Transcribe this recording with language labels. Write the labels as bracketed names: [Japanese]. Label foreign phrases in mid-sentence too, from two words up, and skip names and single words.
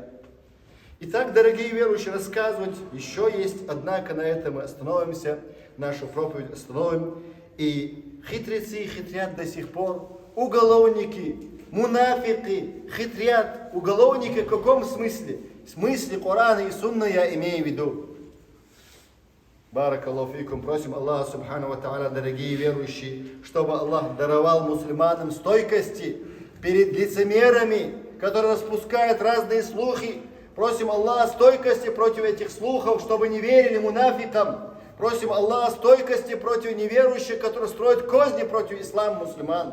[Russian] Итак, дорогие верующие, рассказывать еще есть, однако на этом мы остановимся, нашу проповедь остановим. И хитрецы хитрят до сих пор, уголовники, мунафики хитрят. Уголовники в каком смысле? В смысле Корана и Сунна я имею в виду. [Arabic] بارك الله فيكم. [Russian] Просим Аллаха [Arabic] سبحانه وتعالى, [Russian] дорогие верующие, чтобы Аллах даровал мусульманам стойкости перед лицемерами, которые распускают разные слухи. Просим Аллаха стойкости против этих слухов, чтобы не верили мунафикам. Просим Аллаха стойкости против неверующих, которые строят козни против ислама мусульман.